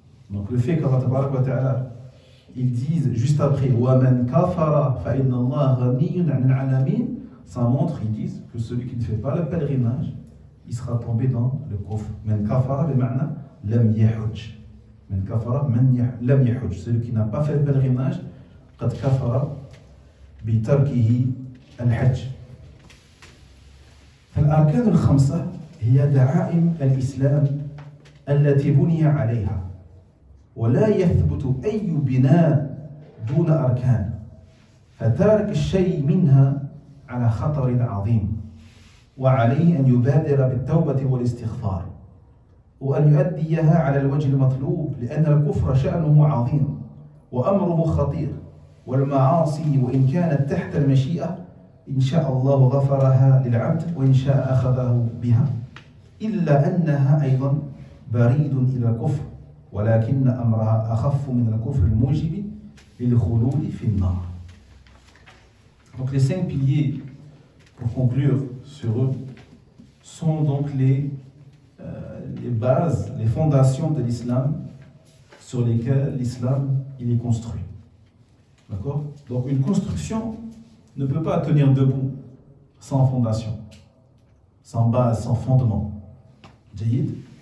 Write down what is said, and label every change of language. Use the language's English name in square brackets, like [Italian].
[French] Donc le fait qu'Allah tabaraka wa ta'ala ils disent juste après [Arabic] wa man kafara fa inna Allah ghaniyyun 'anil 'alamin, [French] ça montre, ils disent que celui qui ne fait pas le pèlerinage, il sera tombé dans le kufr. [Arabic] Man kafara bi ma'na lam yahujj. Man kafara lam yahujj. [French] Celui qui n'a pas fait le pèlerinage, [Arabic] qad kafara bi tarkihi al-hajj. فالأركان الخمسة هي دعائم الإسلام التي بني عليها، ولا يثبت أي بناء دون أركان، فتارك الشيء منها على خطر عظيم، وعليه أن يبادر بالتوبة والاستغفار، وأن يؤديها على الوجه المطلوب، لأن الكفر شأنه عظيم وأمره خطير، والمعاصي وإن كانت تحت المشيئة إن شاء الله غفرها للعبد وإن شاء أخذه بها، إلا أنها أيضا بريد إلى الكفر، ولكن أمرها أخف من الكفر الموجب للخلود في النار. [French] Donc les 5 piliers, pour conclure sur eux, sont donc les bases, les fondations de l'islam sur lesquelles l'islam il est construit. D'accord? Donc une construction ne peut pas tenir debout sans fondation, sans base, sans fondement. Jayyid.